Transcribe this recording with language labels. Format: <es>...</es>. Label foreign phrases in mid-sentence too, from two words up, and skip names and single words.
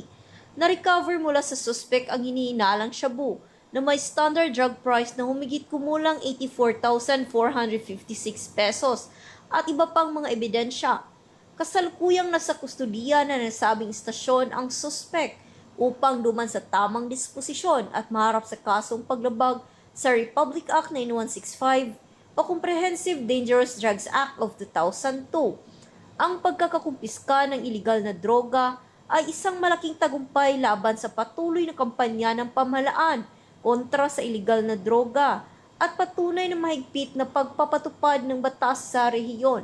<tl>Na-recover mula sa suspect ang hinihinalang shabu na may</tl> <en>standard drug price</en> <tl>na humigit kumulang 84,456 pesos at iba pang mga ebidensya. Kasalukuyang nasa kustodiya na nasabing istasyon ang suspect upang duman sa tamang disposisyon at maharap sa kasong paglabag sa Republic Act 9165 o Comprehensive Dangerous Drugs Act of 2002. Ang pagkakakumpiska ng iligal na droga ay isang malaking tagumpay laban sa patuloy na kampanya ng pamahalaan kontra sa iligal na droga at patunay na mahigpit na pagpapatupad ng batas sa rehiyon.</tl>